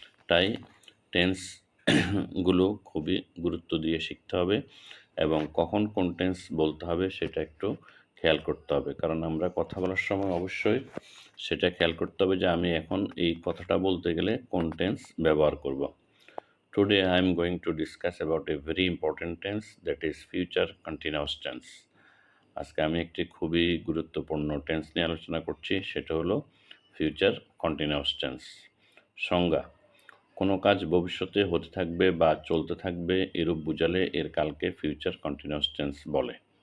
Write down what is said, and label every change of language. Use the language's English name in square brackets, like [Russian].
[Bangla] তাই টেন্সগুলো খুবই গুরুত্ব দিয়ে শিখতে হবে, এবং কখন কোন টেন্স বলতে হবে সেটা একটু খেয়াল করতে হবে। কারণ আমরা কথা বলার সময় অবশ্যই সেটা খেয়াল করতে হবে যে আমি এখন এই কথাটা বলতে গেলে কোন টেন্স ব্যবহার করব। [English] Today I am going to discuss about a very important tense, that is future continuous tense. [Bangla] আজকে আমি একটি খুবই গুরুত্বপূর্ণ টেন্স নিয়ে আলোচনা করছি, সেটা হলো ফিউচার কন্টিনিউয়াস টেন্স। সংজ্ঞা: কোনো কাজ ভবিষ্যতে হতে থাকবে বা চলতে থাকবে এরূপ বুঝালে এর কালকে ফিউচার কন্টিনিউয়াস টেন্স বলে।